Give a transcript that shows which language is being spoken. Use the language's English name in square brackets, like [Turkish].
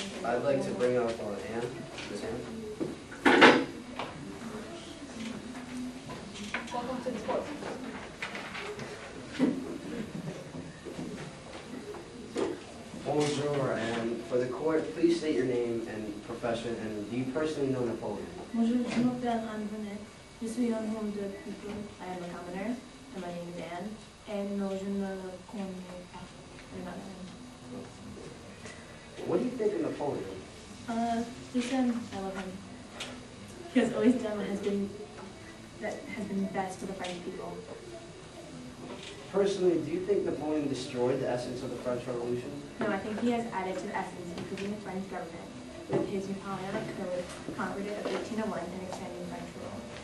[English] I'd like to bring up Anne. Miss Anne. Welcome to the court. Bonjour, and for the court, please state your name and profession, and do you personally know Napoleon? [French] Bonjour, je m'appelle Anne Bonnet. Je suis un homme de people. [English] I am a commoner, and my name is Anne. And no, [French] je ne le connais pas. [English] What do you think of Napoleon? Listen, I love him. He has always done what has been best for the French people. Personally, do you think Napoleon destroyed the essence of the French Revolution? No, I think he has added to the essence, improving the French government with his Napoleonic Code, conquered it of 1801, and extending French rule.